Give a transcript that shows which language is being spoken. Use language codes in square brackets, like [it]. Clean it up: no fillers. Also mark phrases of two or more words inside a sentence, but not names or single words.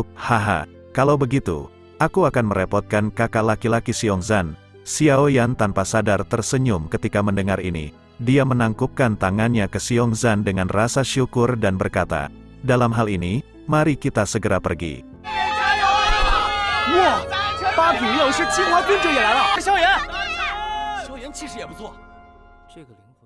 [id] Haha, kalau begitu, aku akan merepotkan kakak laki-laki Xiongzan. Xiao Yan tanpa sadar tersenyum ketika mendengar ini. Dia menangkupkan tangannya ke Xiongzan dengan rasa syukur dan berkata, dalam hal ini, mari kita segera pergi. Wah, [zh] 8品药师清华尊者也来了。萧炎，萧炎气势也不错。这个